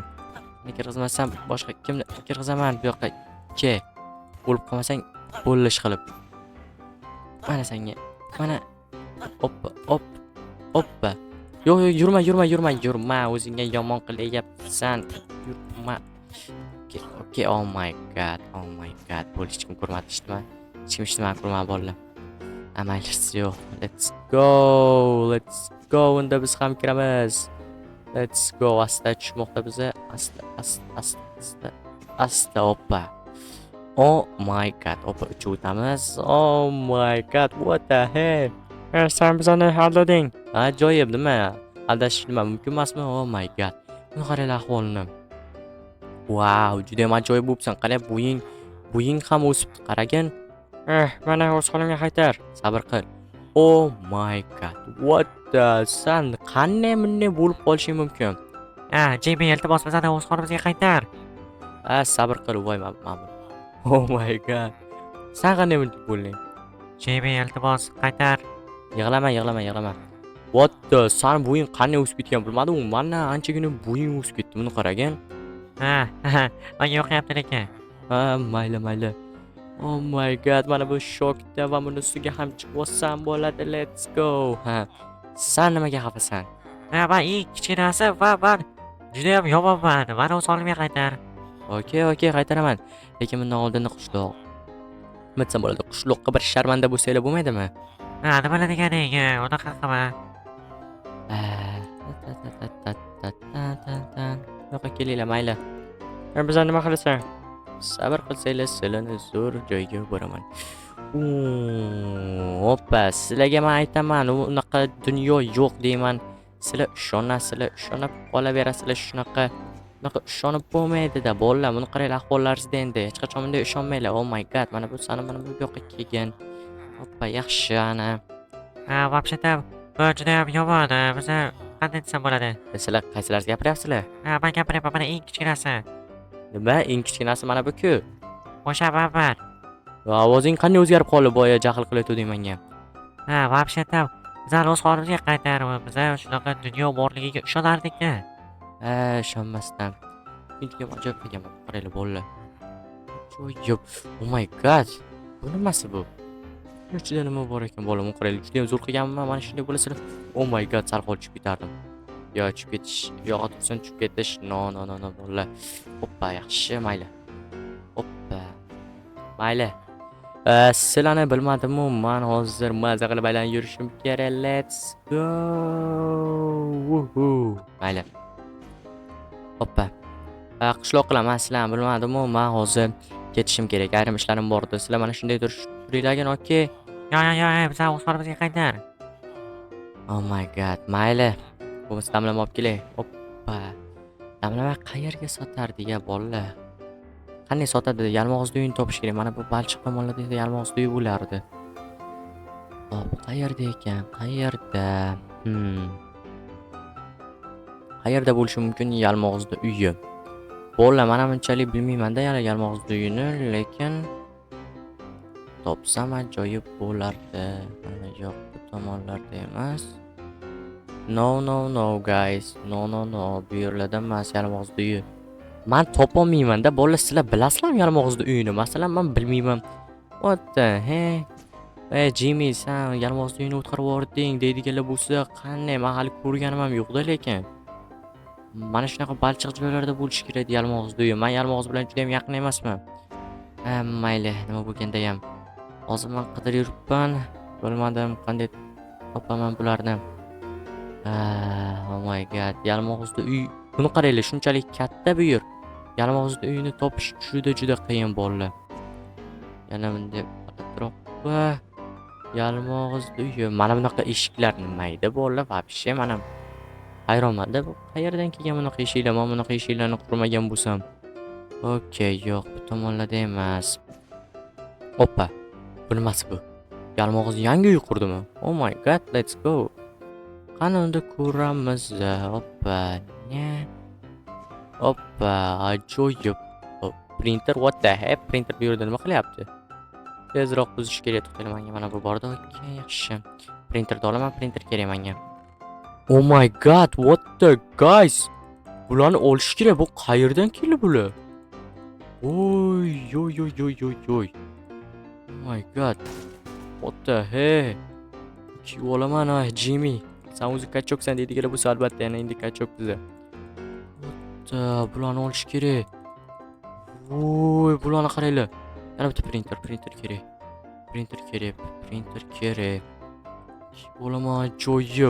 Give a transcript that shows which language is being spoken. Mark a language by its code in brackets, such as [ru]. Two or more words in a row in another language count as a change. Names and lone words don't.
[uz] Seni kirgizmasam boshqa kimni kirgizaman bu yoqqa. Ke. O'lib qolmasang, bo'lish qilib. Mana senga. Mana. Hoppa. Yo'q, yurma. O'zingga yomon qilyapsan. Yurma. [en] Okay. Oh my god. [uz] Bo'lish hech kim ko'rmadi, ishdimi? Hech kim ishdimi, ko'rmadi bolalar. Amaysiz yo'q. [en] Let's go. [uz] Unda biz ham kiramiz. [en] Let's go. [uz] Asta tushmoqda biza. Asta. Hoppa. [en] Oh my god. [uz] Hoppa uchib o'tamiz. [en] Oh my god. What the hell? [uz] Sen bizani aldading. Ajoyib, nima? Aldash nima mumkin emasmi? [en] Oh my god. [uz] Buni qaranglar ahvolini. Wow, juda ham ajoyib bo'libsan. Qarang, bo'ying ham o'sibdi. Qaragin. Mana o'z holimga qaytar. Sabr qil. [en] Oh my god. What the [uz] san qanday bunday bo'lib qolishi mumkin? Jimmy, iltimos bizani o'z xorimizga qaytar. Sabr qil, voy ma'mur. [en] Oh my god. [uz] Sen qanday bunday bo'lding? Jimmy, iltimos qaytar. Yig'lama. [en] What the [uz] san bo'ying qanday o'sib ketgan bilmadim. Mana anchagina bo'ying o'sib ketdi. Buni qaragin. Menga yoqyapti lekin. Mayli. [en] Oh my god, [uz] mana bu shokda va buni ustiga ham chiqsam bo'ladi. [en] Let's go. [uz] Sen nimaga xafasan? Men eng kichkinasi va juda ham yomonman. Mana o'z holimga qaytar. Okay, qaytaraman. Lekin bundan oldin qishloq. Nima desam bo'ladi? Qishloqqa bir sharmanda bo'lsanglar bo'lmaydimi? Nima deganing? Unaqa qilma. Yo'qqa kelinglar, mayli. Bizani nima qilasan? Sabr qilsanglar, sizlarni zo'r joyga boraman. Hoppa, sizlarga men aytaman, unaqa dunyo yo'q deyman. Sizlar ishonib qolaverasizlar shunaqa. Unaqa ishonib bo'lmaydi-da, bolalar. Buni qaranglar ahvollaringizda endi. Hech qachon bunday ishonmanglar. [en] Oh my god, [uz] mana bu yoqqa kelgan. Hoppa, yaxshi ana. Вообще-то, bu juda ham yomon. Biz qanday desam bo'ladi? Sizlar qaysilaringiz gapiryapsizlar? Men gapiryapman, mana eng kichkinasi. Nima? Eng kichkinasi mana bu-ku. O'sha man. Ovozing qanday o'zgarib qoldi? Boya jahl qilayotganding menga. Вообще-то, bizani o'z holimizga qaytar. Biz shunaqa dunyo borligiga ishonardik-da. Ishonmasdan. Menga ajoyib qilganman. Qaranglar bolalar. Ajoyib. [en] Oh my god. [uz] Bu nimasi bu? Ichida nima bor ekan bolam? Qaranglar, juda ham zo'r qilganman. Mana shunday bo'lsa, [en] oh my god, [uz] sal qol tushib ketardim. Yo, tushib ketish, yo, tursin tushib ketish. No, bolalar. Hoppa, yaxshi, mayli. Hoppa. Mayli. Sizlarni bilmadim-ku, men hozir maza qilib aylanib yurishim kerak. [en] Let's go. [uz] Mayli. Hoppa. Qishloq qilaman, sizlarni bilmadim-ku, men hozir ketishim kerak. Ayrim ishlarim bor edi. Sizlar mana shunday turinglargin, okey? Yo, biz o'z holimizga qaytar. [en] Oh my god, [uz] mayli. Bo'lmasa damlama olib kelay. Hoppa. Damlama qayerga sotardi-ya bolalar? Qanday sotadi? Yalmog'iz uyini topish kerak. Mana bu Balchiq tomonlarda yalmog'iz uyi bo'lardi. Hop, qayerda ekan? Qayerda bo'lishi mumkin yalmog'iz uyi? Bolalar, mana bunchalik bilmayman-da yana yalmog'iz uyini, lekin topsam ajoyib bo'lardi. Mana yo'q, bu tomonlarda emas. [en] No guys. No. [uz] Bu yerlarda emas yalmog'iz uyi. Men topolmayman-da. Bolalar, sizlar bilasizlarmi yalmog'iz uyini? Masalan, men bilmayman. [en] What the heck? [uz] Jimmy, sen yalmog'iz uyini o'tqarib yubording deydiganlar bo'lsa, qanday? Men hali ko'rganim ham yo'q-da lekin. Mana shunaqa balchiq joylarda bo'lishi kerak yalmog'iz uyi. Men yalmog'iz bilan juda ham yaqin emasman. Mayli, nima bo'lganda ham. Hozir men qidirib yuribman. Bilmadim qanday topaman bularni. [en] Oh my god, [uz] yalmog'iz uy. Buni qaranglar, shunchalik katta bu yer. Yalmog'iz uyini topish juda qiyin bolalar. Yana bunday atrofda yalmog'iz uyi. Mana bunaqa eshiklar nima edi bolalar? Вообще mana hayronman-da, bu qayerdan kelgan bunaqa eshiklar? Men bunaqa eshiklarni qurmagan bo'lsam. Okay, yo'q, bu tomonlarda emas. Hoppa. Bu nimasi bu? Yalmog'iz yangi uy qurdimi? [en] Oh my god, let's go. [uz] Qani unda ko'ramiz. Hoppa. Hoppa, ajoyib. Hop, [en] printer, what the heck? [uz] Printer bu yerda nima qilyapti? Tezroq buzish kerak. To'xtang, menga mana bu bordi. Okey, yaxshi. Printerni olaman, printer kerak menga. [en] Oh my god, what the guys? [uz] Bularni olish kerak. Bu qayerdan keldi bular? Oy, oy, oy, oy, oy, oy. [en] Oh my god. What the heck? [uz] Kim olaman ha, Jimmy. Sen o'zi kachoksan deydiganlar bu albatta yana endi kachok biza. Bularni olish kerak. Voy, bularni qaranglar. Yana bitta printer kerak. Printer kerak. Bo'laman ajoyib.